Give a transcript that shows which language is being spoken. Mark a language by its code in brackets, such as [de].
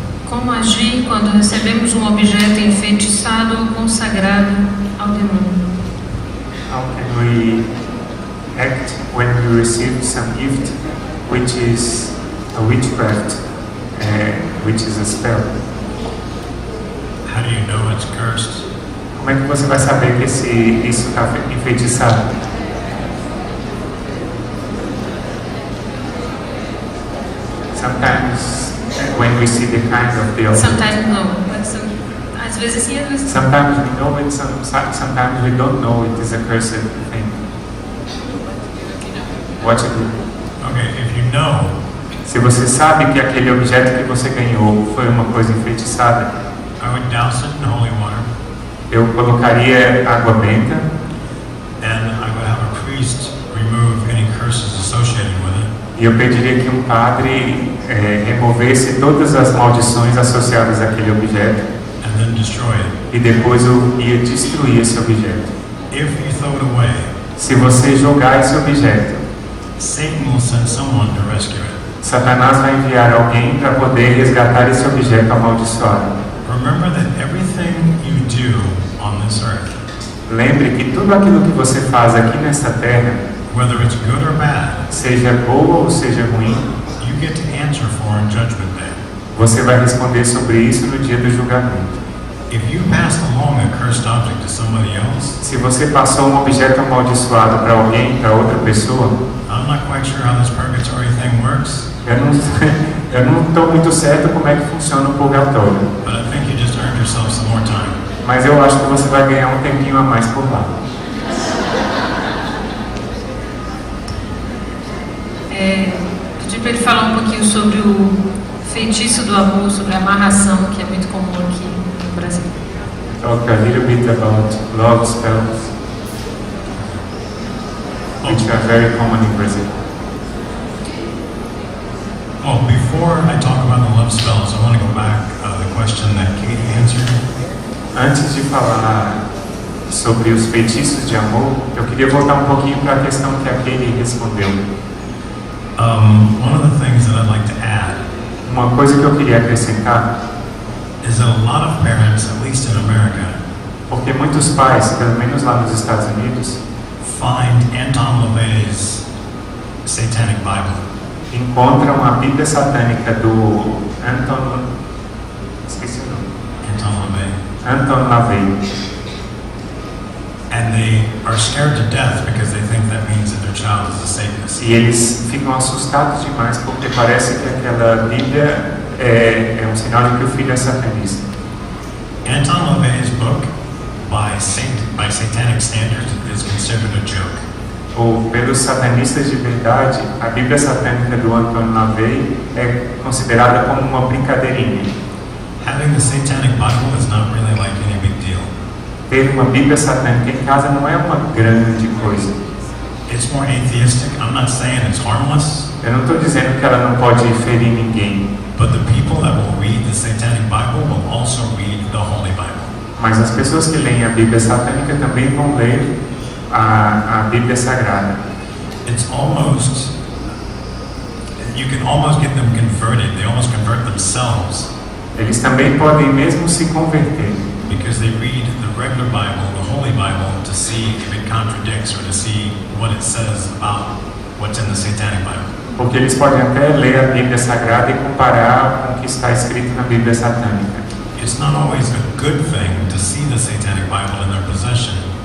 [pt] Como agir quando recebemos um objeto enfeitiçado ou consagrado ao demônio? [en] How can we act when we receive some gift which is a witchcraft, which is a spell? How do you know it's cursed? [pt] Como é que você vai saber que isso está enfeitiçado? [en] Sometimes when we see the kind of the object. Sometimes no. [pt] Às vezes sim, às vezes não. [en] Sometimes we know it, sometimes we don't know it is a cursed thing. What you do? Okay, if you know, [pt] se você sabe que aquele objeto que você ganhou foi uma coisa enfeitiçada, [en] I would douse it in holy water. [pt] Eu colocaria água benta. [en] And I would have a priest remove any curses associated with it. [pt] E eu pediria que um padre removesse todas as maldições associadas àquele objeto. [en] And then destroy it. [pt] E depois eu ia destruir esse objeto. [en] If you throw it away, [pt] se você jogar esse objeto, [en] Satan will send someone to rescue it. [pt] Satanás vai enviar alguém para poder resgatar esse objeto amaldiçoado. [en] Remember that everything you do on this earth, [pt] lembre que tudo aquilo que você faz aqui nesta terra, [en] whether it's good or bad, [pt] seja boa ou seja ruim, [en] you get to answer for in Judgment Day. [pt] Você vai responder sobre isso no dia do julgamento. [en] If you pass along a cursed object to somebody else, [pt] se você passou um objeto amaldiçoado para alguém, para outra pessoa, [en] I'm not quite sure how this purgatory thing works. [pt] Eu não estou muito certo como é que funciona o purgatório. [en] But I think you just earned yourself some more time. [pt] Mas eu acho que você vai ganhar um tempinho a mais por lá. Pedi para ele falar um pouquinho sobre o feitiço do amor, sobre a amarração, que é muito comum aqui no Brasil. [en] Talk a little bit about love spells, which are very common in Brazil. Well, before I talk about the love spells, I want to go back the question that Katie answered. [pt] Antes de falar sobre os feitiços de amor, eu queria voltar um pouquinho para a questão que a Katie respondeu. [en] One of the things that I'd like to add, [pt] uma coisa que eu queria acrescentar, [en] is that a lot of parents, at least in America, [pt] porque muitos pais, pelo menos lá nos Estados Unidos, [en] find Anton LaVey's Satanic Bible. [pt] Encontram a Bíblia satânica do esqueci o nome. Anton LaVey. [en] And they are scared to death because they think that means that their child is a Satanist. [pt] E eles ficam assustados demais porque parece que aquela Bíblia é um sinal de que o filho é satanista. [en] Anton LaVey's book, by satanic standards, is considered a joke. [pt] Ou pelos satanistas de verdade, a Bíblia satânica do Anton LaVey é considerada como uma brincadeirinha. [en] Having the Satanic Bible is not really like any big deal. [pt] Ter uma Bíblia satânica em casa não é uma grande coisa. [en] It's more atheistic. I'm not saying it's harmless. [pt] Eu não estou dizendo que ela não pode ferir ninguém. [en] But the people that will read the Satanic Bible will also read the Holy Bible. [pt] Mas as pessoas que leem a Bíblia satânica também vão ler a Bíblia Sagrada. [en] It's almost, you can almost get them converted. They almost convert themselves. [pt] Eles também podem mesmo se converter. [en] Because they read the regular Bible, the Holy Bible, to see if it contradicts or to see what it says about what's in the Satanic Bible. [pt] Porque eles podem até ler a Bíblia Sagrada e comparar com o que está escrito na Bíblia Satânica. [en] It's not always a good thing to see the Satanic Bible in their possession.